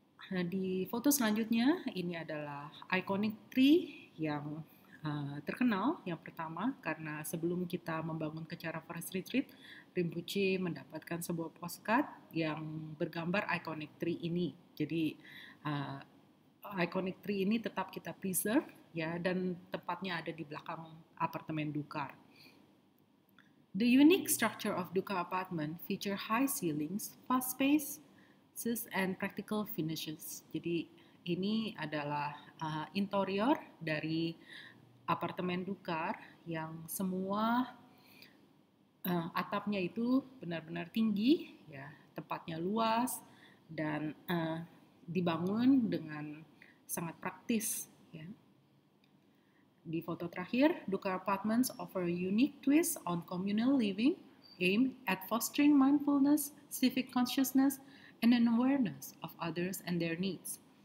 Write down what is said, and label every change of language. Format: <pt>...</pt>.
<id>Di foto selanjutnya ini adalah iconic tree yang terkenal yang pertama karena sebelum kita membangun Kecara Forest Retreat, Rinpoche mendapatkan sebuah postcard yang bergambar iconic tree ini. Jadi iconic tree ini tetap kita preserve ya dan tepatnya ada di belakang apartemen Dukar.</id> <en>The unique structure of Dukkha apartment feature high ceilings, fast spaces, and practical finishes.</en> <id>Jadi ini adalah interior dari apartemen Dukkar yang semua atapnya itu benar-benar tinggi, ya, tempatnya luas dan dibangun dengan sangat praktis. Ya. Di foto terakhir,</id> <en>Dukkar Apartments offer a unique twist on communal living aimed at fostering mindfulness, civic consciousness, and an awareness of others and their needs.</en>